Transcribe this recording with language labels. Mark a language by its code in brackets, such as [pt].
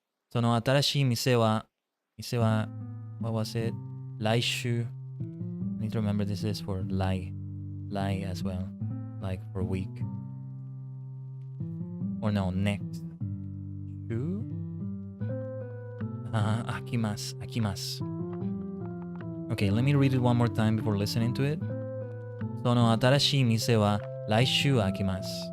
[ja] その新しい店は、 [en] what was it? [ja] 来週。 [en] I need to remember this is for 来 as well. Like for a week. Or no, next. [ja] 週飽きます。 [en] Okay, let me read it one more time before listening to it. [ja] その新しい店は来週開きます。